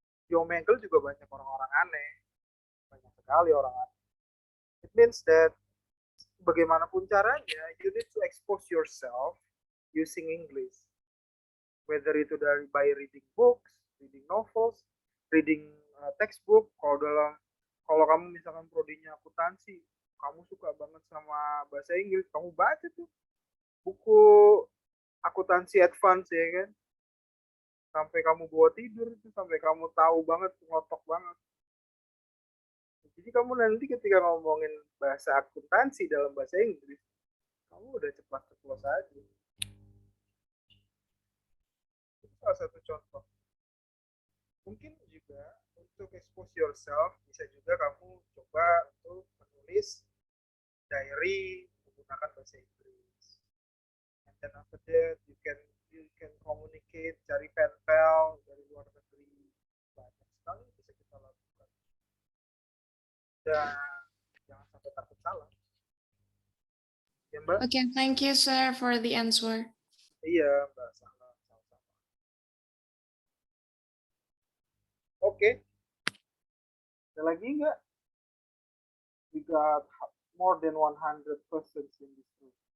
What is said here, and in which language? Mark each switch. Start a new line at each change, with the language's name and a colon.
Indonesian: Di Omegle juga banyak orang-orang aneh, banyak sekali orang aneh.
English: It means that
Indonesian: bagaimanapun caranya,
English: you need to expose yourself using English. Whether
Indonesian: itu
English: by reading books, reading novels, reading textbook.
Indonesian: Kalau kamu misalkan prodinya akuntansi, kamu suka banget sama bahasa Inggris, kamu baca tuh buku akuntansi advance ya kan, sampai kamu bawa tidur itu, sampai kamu tahu banget, ngotok banget. Jadi kamu nanti ketika ngomongin bahasa akuntansi dalam bahasa Inggris, kamu udah ceplos aja. Itu salah satu contoh. Mungkin juga untuk
English: expose yourself,
Indonesian: bisa juga kamu coba untuk menulis diary menggunakan bahasa Inggris.
English: And then after that, you can communicate,
Indonesian: cari pen pal dari luar negeri. Banyak sekali bisa kita lakukan. Dan jangan sampai takut salah. Ya, Mbak?
English: Okay, thank you, sir, for the answer.
Indonesian: Iya, Mbak, sama-sama. Oke. Ada lagi nggak?
English: We got more than 100 persons in this room.